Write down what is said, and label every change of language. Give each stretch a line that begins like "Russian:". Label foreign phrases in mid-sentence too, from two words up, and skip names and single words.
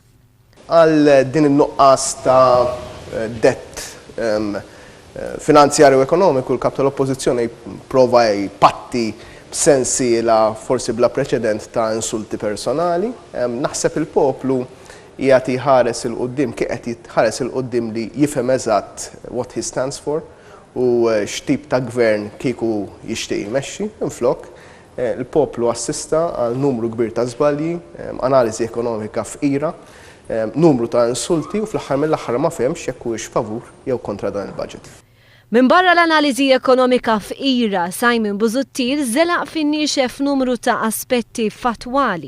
Maltese: Għal din in-nuqqas ta' dett finanzjarju u ekonomiku, l-kap tal-Oppożizzjoni prova jpatti b'sensiela forsi bla preċedent ta' insulti personali. Naħseb il-poplu qiegħed jħares il-qudiem kif qed jħares il-qudiem li jifhem eżatt
English: what he stands for
Maltese: u x'tip ta' gvern kieku jixtieq jmexxi. Inflok il-poplu assista għal numru kbir ta' żbalji, analiżi ekonomika fqira, numru ta' insulti u fl-aħħar mill-aħħar ma fehmx jekk huwiex favur jew kontra dan il-budget. Min barra l-analiżi ekonomika fqira, Simon Busuttil żelaq fin-niexef numru ta' aspetti fatwali.